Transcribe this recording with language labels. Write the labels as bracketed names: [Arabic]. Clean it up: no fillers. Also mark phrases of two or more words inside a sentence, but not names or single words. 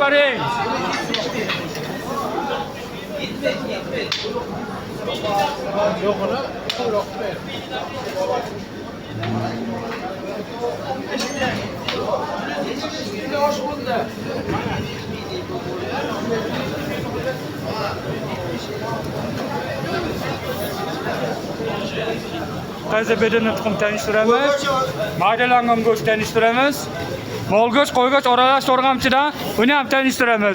[Turkish] 170 ming, aferin. Hoş bulduk. [Uzbek] Qaysi bedeni tuxum tanishtiramiz. Maydalangan go'sht tanishtiramiz. Mol go'sht, qo'y go'sht aralash to'rg'amchida uni ham tanishtiramiz.